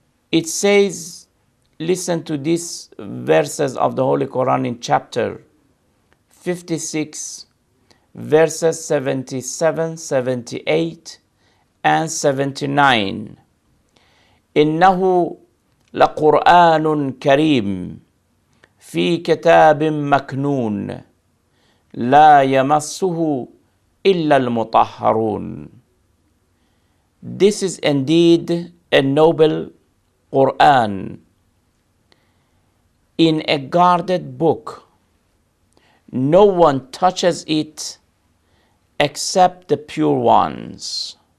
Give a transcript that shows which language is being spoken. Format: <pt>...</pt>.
<en>It says, listen to these verses of the Holy Quran in chapter 56, verses 77, 78, and 79.</en> <ar>إنه لقرآن كريم في كتاب مكنون لا يمسه إلا المطهرون.</ar> <en>This is indeed a noble Quran in a guarded book. No one touches it except the pure ones.</en>